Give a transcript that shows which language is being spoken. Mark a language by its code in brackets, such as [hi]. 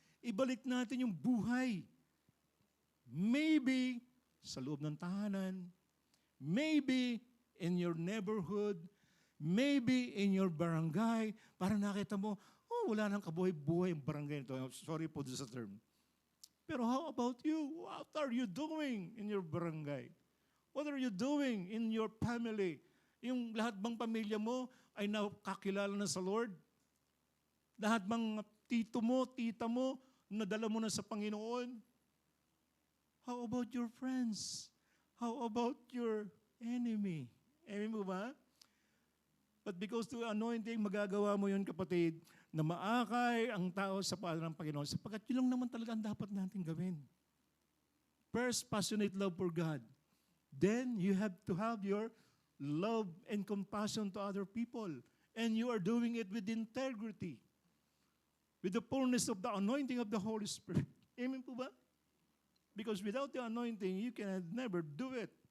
[tl] Ibalik natin yung buhay. Maybe sa loob ng tahanan, [en] maybe in your neighborhood, [tl] maybe in your barangay, para nakita mo, oh, wala nang kabuhay-buhay ang barangay nito. [en] Sorry po sa term. Pero how about you? What are you doing in your barangay? What are you doing in your family? [tl] Yung lahat bang pamilya mo ay nakakilala na sa Lord? Lahat bang tito mo, tita mo, nadala mo na sa Panginoon? [en] How about your friends? How about your enemy? [tl] Amen mo ba? [en] But because to anointing, [tl] magagawa mo yun, kapatid, na maakay ang tao sa paanan ng Panginoon, sapagkat yun lang naman talaga ang dapat natin gawin. [en] First, passionate love for God. Then, you have to have your love and compassion to other people. And you are doing it with integrity. With the fullness of the anointing of the Holy Spirit. [tl] Amen po ba? [en] Because without the anointing, you can never do it.